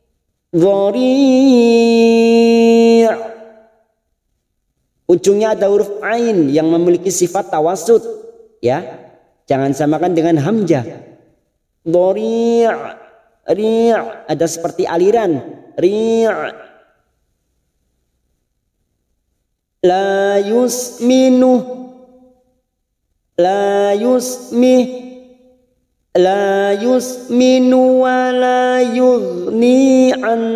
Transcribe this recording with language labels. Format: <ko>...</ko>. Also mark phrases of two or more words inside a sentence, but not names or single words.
<id>Ujungnya ada huruf ain yang memiliki sifat tawasud, ya, jangan samakan dengan hamzah. Dhari', ri', ada seperti aliran.</id> <ar>Ri'. لا يسمن، لا يسمه، لا يسمن ولا يغني عن.</ar>